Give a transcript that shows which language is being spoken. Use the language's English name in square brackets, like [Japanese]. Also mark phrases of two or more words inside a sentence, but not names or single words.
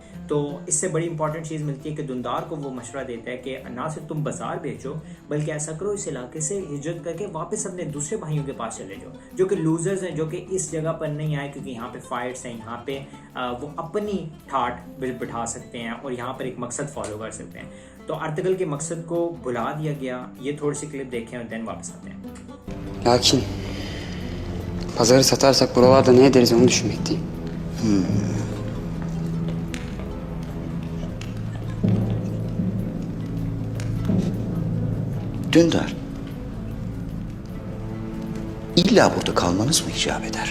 [Hindi] तो इससे बड़ी इंपॉर्टेंट चीज़ मिलती है कि दुंदार को वो मशवरा देता है कि ना सिर्फ तुम बाजार बेचो, बल्कि ऐसा करो इस इलाके से हिजरत करके वापस अपने दूसरे भाइयों के पास चले जाओ, जो कि लूजर्स हैं, जो कि इस जगह पर नहीं आए क्योंकि यहाँ पे फाइट्स हैं, यहाँ पे वो अपनी ठाठ बिठा सकते हैं और यहाँ पर एक मकसद फॉलो कर सकते हैं। तो अर्तुगरुल के मकसद को भुला दिया गया। ये थोड़ी सी क्लिप देखें और देन वापस आते हैं। [Turkish] Lakin pazarı satarsak buralarda ne ederiz onu düşünmekteyim. Dündar, illa burada kalmanız mı icap eder?